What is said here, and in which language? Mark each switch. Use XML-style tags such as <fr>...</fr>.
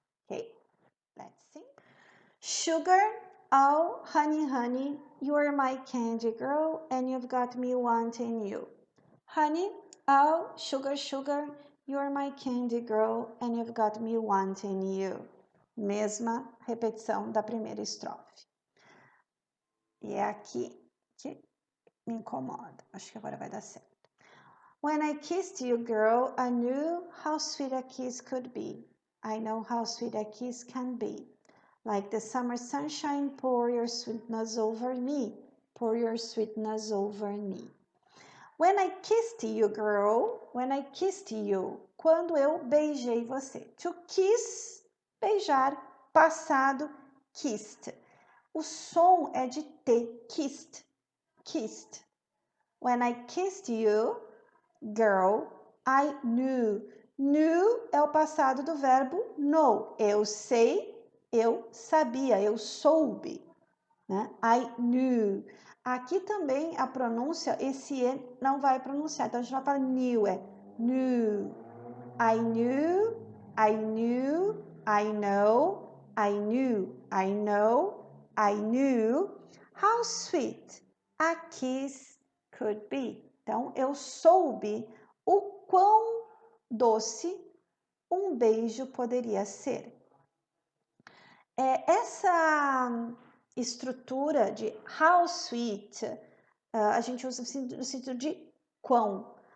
<en>Okay, let's see. Sugar, oh, honey, honey, you're my candy girl and you've got me wanting you. Honey, oh, sugar, sugar, you're my candy girl and you've got me wanting you.</en> <pt>Mesma repetição da primeira estrofe. E é aqui que me incomoda. Acho que agora vai dar certo.</pt> <en>When I kissed you, girl, I knew how sweet a kiss could be. I know how sweet a kiss can be. Like the summer sunshine, pour your sweetness over me. Pour your sweetness over me. When I kissed you, girl, when I kissed you,</en> <pt>quando eu beijei você. To kiss, beijar, passado, kissed. O som é de T, kissed, kissed.</pt> <en>When I kissed you, girl, I knew.</en> <pt>Knew é o passado do verbo know. Eu sei, eu sabia, eu soube. Né? I knew. Aqui também a pronúncia, esse E não vai pronunciar. Então a gente vai falar knew, é knew.</pt> <en>I knew, I knew, I know, I knew, I know, I knew how sweet a kiss could be.</en> <pt>Então eu soube o quão doce um beijo poderia ser. Essa estrutura de how sweet, a gente usa no sentido de quão.</pt>